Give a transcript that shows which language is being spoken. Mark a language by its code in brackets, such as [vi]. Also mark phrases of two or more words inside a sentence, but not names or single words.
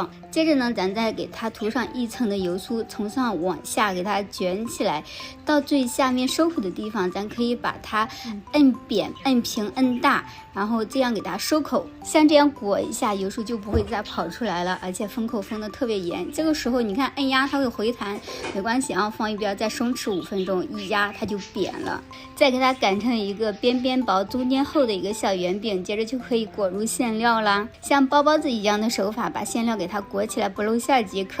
[zh] 接着呢，咱再給它塗上1層的油酥，從上往下給它捲起來，到最下面收口的地方，咱可以把它摁扁、摁平、摁大，然後這樣給它收口。像這樣裹一下，油酥就不會再跑出來了，而且封口封的特別嚴。這個時候你看摁壓它會回彈，沒關係啊，放一邊再鬆弛5分鐘，一壓它就扁了。再給它擀成一個邊邊薄中間厚的一個小圓餅，接着就可以裹入餡料啦。像包包子一樣的手法，把餡料給它裹起來不露餡即可。